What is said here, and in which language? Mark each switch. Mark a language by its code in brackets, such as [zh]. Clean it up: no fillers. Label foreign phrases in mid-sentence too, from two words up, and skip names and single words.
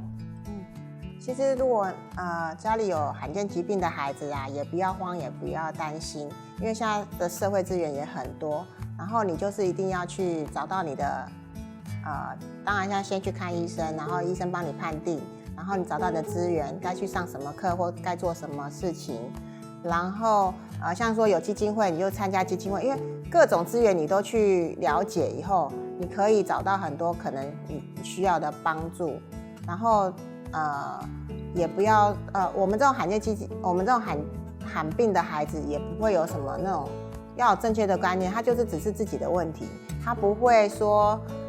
[zh] 其實如果家裡有罕見疾病的孩子啊，也不要慌，也不要擔心，因為現在的社會資源也很多，然後你就是一定要去找到你的當然要先去看醫生，然後醫生幫你判定，然後你找到你的資源，該去上什麼課或該做什麼事情，然後像說有基金會，你就參加基金會，因為各種資源你都去了解以後，你可以找到很多可能你需要的幫助，然後也不要我們這種我們這種罕病的孩子也不會有什麼那種要有正確的觀念，他就是只是自己的問題，他不會說